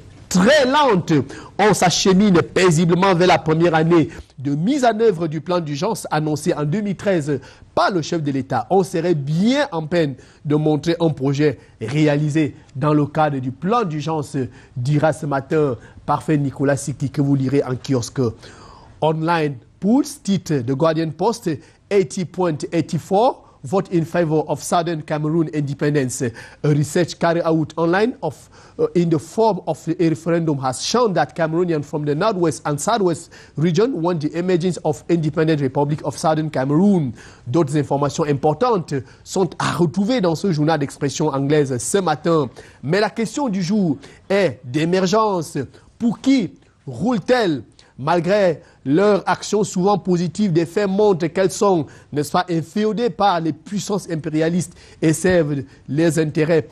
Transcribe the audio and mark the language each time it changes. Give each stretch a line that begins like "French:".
French: Très lente, on s'achemine paisiblement vers la première année de mise en œuvre du plan d'urgence annoncé en 2013 par le chef de l'État. On serait bien en peine de montrer un projet réalisé dans le cadre du plan d'urgence, dira ce matin Parfait Nicolas Siki, que vous lirez en kiosque. Online Pools, titre de Guardian Post, 80.84.
English: Vote in favor of Southern Cameroon independence. A research carried out online in the form of a referendum has shown that Cameroonians from the northwest and southwest region want the emergence of independent Republic of Southern Cameroon.
French: D'autres informations importantes sont à retrouver dans ce journal d'expression anglaise ce matin. Mais la question du jour est d'émergence. Pour qui roule-t-elle? Malgré leur action souvent positive, des faits montrent qu'elles sont, n'est-ce pas, inféodées par les puissances impérialistes et servent les intérêts.